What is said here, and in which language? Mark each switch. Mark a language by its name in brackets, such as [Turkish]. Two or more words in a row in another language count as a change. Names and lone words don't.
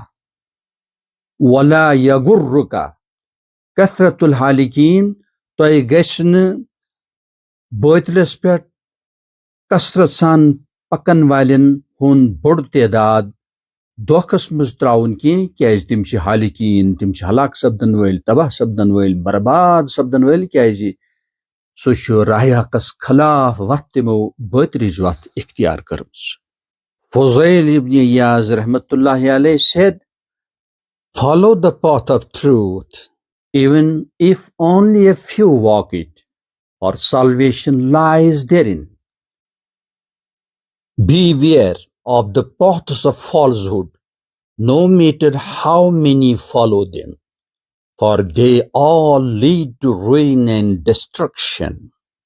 [Arabic] ولا یغرک کثرت الحالکین، [Kashmiri] تۄہہِ گژھِ نہٕ باطلس پہ کثرت سان پکن والن ہند بوڑ تعداد دھوکس مز تراؤن کیازِ تم چھ حالکین، تم چھ ہلاک سپدن وٲلۍ، تباہ سپدن وٲلۍ، برباد سپدن وٲلۍ، کیازِ سُہ چھُ راہ حقس خلاف وتھ تمو باطلٕچ وتھ اختیار کٔرمٕژ۔ [English] فضیل ابن عیاض رحمت اللہ علیہ said, follow the path of truth, even if only a few walk it, for salvation lies therein. Beware of the paths of falsehood, no matter how many follow them, for they all lead to ruin and destruction.